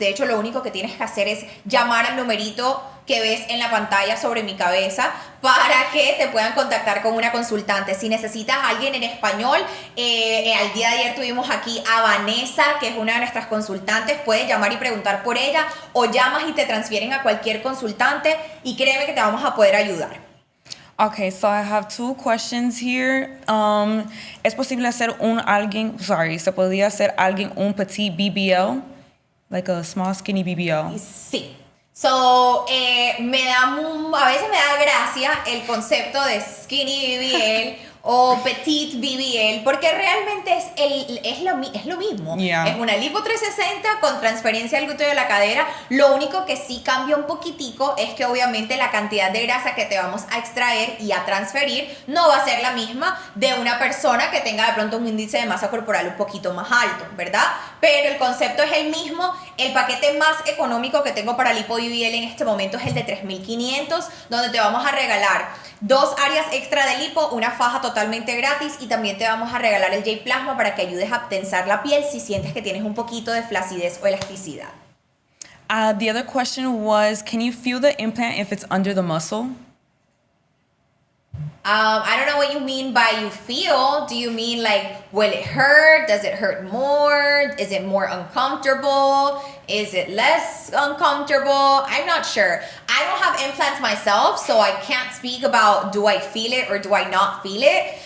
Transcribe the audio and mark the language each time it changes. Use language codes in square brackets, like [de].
[es] De hecho, lo único que tienes que hacer es llamar al numerito que ves en la pantalla sobre mi cabeza para que te puedan contactar con una consultante. Si necesitas a alguien en español, al día de ayer tuvimos aquí a Vanessa, que es una de nuestras consultantes. Puedes llamar y preguntar por ella o llamas y te transfieren a cualquier consultante y créeme que te vamos a poder ayudar. [en] Okay, so I have two questions here. [es] ¿Es posible hacer se podría hacer alguien un petit BBL? [en] Like a small skinny BBL? [es] Sí. So, a veces me da gracia el concepto de skinny BBL o Petite BBL, porque realmente es lo mismo. [en] Yeah. [es] Es una lipo 360 con transferencia al glúteo de la cadera. Lo único que sí cambia un poquitico es que obviamente la cantidad de grasa que te vamos a extraer y a transferir no va a ser la misma de una persona que tenga de pronto un índice de masa corporal un poquito más alto, ¿verdad? Pero el concepto es el mismo. El paquete más económico que tengo para lipo BBL en este momento es el de 3.500, donde te vamos a regalar 2 áreas extra de lipo, una faja totalmente gratis, y también te vamos a regalar el J-Plasma para que ayudes a tensar la piel si sientes que tienes un poquito de flacidez o elasticidad. [en] The other question was, can you feel the implant if it's under the muscle? I don't know what you mean by you feel. Do you mean like, will it hurt? Does it hurt more? Is it more uncomfortable? Is it less uncomfortable? I'm not sure. I don't have implants myself, so I can't speak about do I feel it or do I not feel it.